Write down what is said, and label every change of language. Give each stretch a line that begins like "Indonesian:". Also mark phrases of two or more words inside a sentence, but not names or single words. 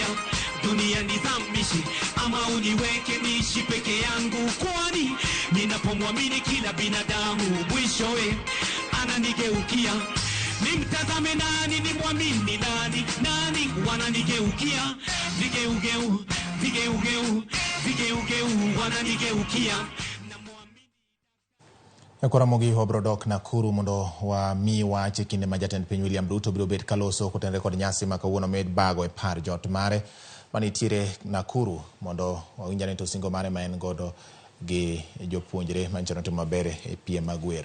Swahili: Dunia nizamishe ama uniweke niishi peke yangu, kwani ninapomwamini kila binadamu mwishowe ananigeukia. Nimtazame nani, nimwamini nani wananigeukia. Vigeugeu wananigeukia.
Luo (Kenya and Tanzania): Ramogi obrodok Nakuru mondo wa mi wache kinde ma Jatend piny William Ruto biro bet kaloso kotenre kod nyasi ma kawuono Migago e par jot mare manitiere Nakuru mondo wawinjane to singo mare ma en godo gi jopuonjre manchano timo maber e piem mag wer.